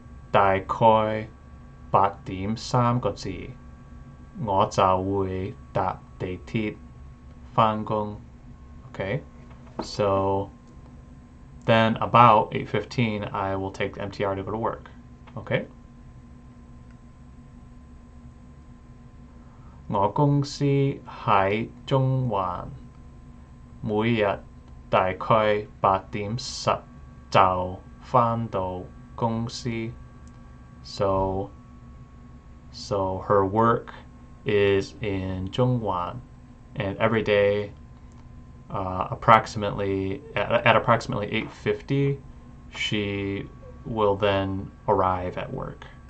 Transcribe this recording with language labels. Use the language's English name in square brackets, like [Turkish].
[Cantonese] 大概8點3個字，我就會搭地鐵返工. [English] Okay, so then about 8:15 I will take the MTR to go to work. Okay. [Cantonese] 我公司喺中環，每日大概8點10就返到公司. [English] So her work is in Zhongwan, and every day at approximately 8:50 she will then arrive at work.